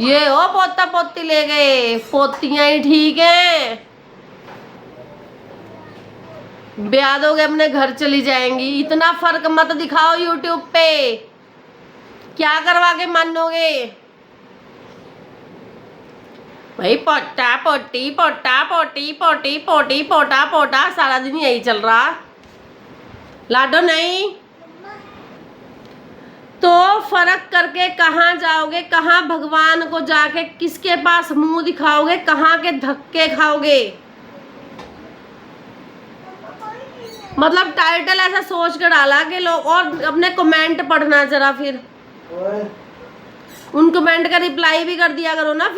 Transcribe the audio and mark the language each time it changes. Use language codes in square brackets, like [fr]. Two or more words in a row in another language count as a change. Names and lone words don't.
[hi] ये हो पोता पोती ले गए, पोतियां ही ठीक है, ब्याह दोगे अपने घर चली जाएंगी। इतना फर्क मत दिखाओ यूट्यूब पे, क्या करवा के मानोगे भाई? पोटा पोटी पोटा पोटी पोटी पोटी पोटा पोटा सारा दिन यही चल रहा। लाडो नहीं तो फर्क करके कहाँ जाओगे? कहाँ भगवान को जाके किसके पास मुंह दिखाओगे? कहाँ के धक्के खाओगे? मतलब टाइटल ऐसा सोच कर डाला कि लोग, और अपने कमेंट पढ़ना जरा, फिर उन कमेंट का रिप्लाई भी कर दिया करो ना।